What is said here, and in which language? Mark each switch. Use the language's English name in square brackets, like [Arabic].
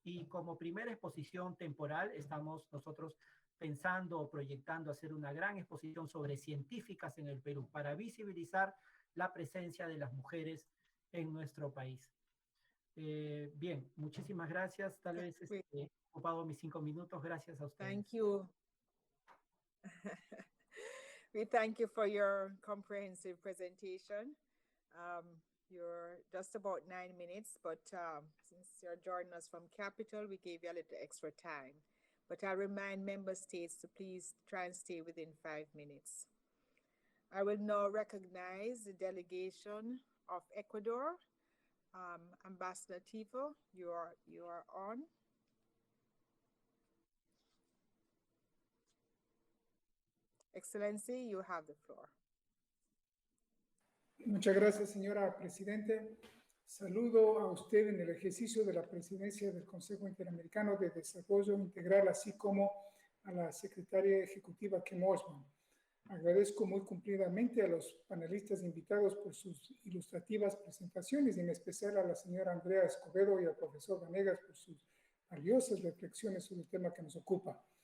[Spanish] Y como primera exposición temporal, estamos nosotros pensando o proyectando hacer una gran exposición sobre científicas en el Perú para visibilizar la presencia de las mujeres en nuestro país. Bien, muchísimas gracias. Tal vez he ocupado mis 5 minutos. Gracias a ustedes. [English] Thank you. We thank you for your comprehensive presentation. You're just about 9 minutes, but since you're joining us from Capital, we gave you a little extra time. But I remind member states to please try and stay within 5 minutes. I will now recognize the delegation of Ecuador. Ambassador Tito, you are on. Excellency, you have the floor. [Spanish] Muchas gracias, señora Presidente. Saludo a usted en el ejercicio de la presidencia del Consejo Interamericano de Desarrollo Integral, así como a la secretaria ejecutiva Kim Osman. Agradezco muy cumplidamente a los panelistas invitados por sus ilustrativas presentaciones, y en especial a la señora Andrea Escobedo y al profesor Vanegas por sus valiosas reflexiones sobre el tema que nos ocupa.